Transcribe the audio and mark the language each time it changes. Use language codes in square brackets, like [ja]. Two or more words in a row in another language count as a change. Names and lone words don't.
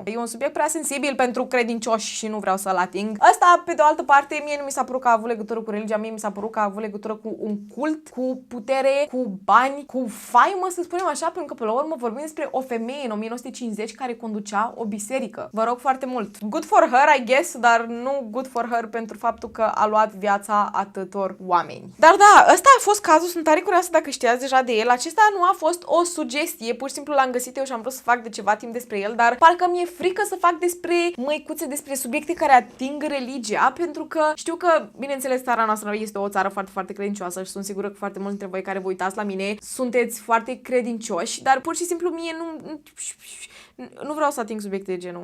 [ro] E un subiect prea sensibil pentru credincioși și nu vreau să-l ating. Asta, pe de o altă parte, mie nu mi s-a părut că a avut legătură cu religia, mie mi s-a părut că a avut legătură cu un cult, cu putere, cu bani, cu faimă, să spunem așa, pentru că pe la urmă vorbim despre o femeie în 1950 care conducea o biserică. Vă rog foarte mult. [en] Good for her, I guess, [ro] dar nu [en] good for her [ro] pentru faptul că a luat viața atâtor oameni. Dar da, ăsta a fost cazul, sunt tare curioasă dacă știați deja de el. Acesta nu a fost o sugestie, pur și simplu l-am găsit eu și am vrut să fac de ceva timp despre el, dar parcă mi-e frică să fac despre măicuțe, despre subiecte care ating religia, pentru că știu că, bineînțeles, țara noastră este o țară foarte, foarte credincioasă și sunt sigură că foarte mulți dintre voi care vă uitați la mine sunteți foarte credincioși, dar pur și simplu mie nu vreau să ating subiecte de genul.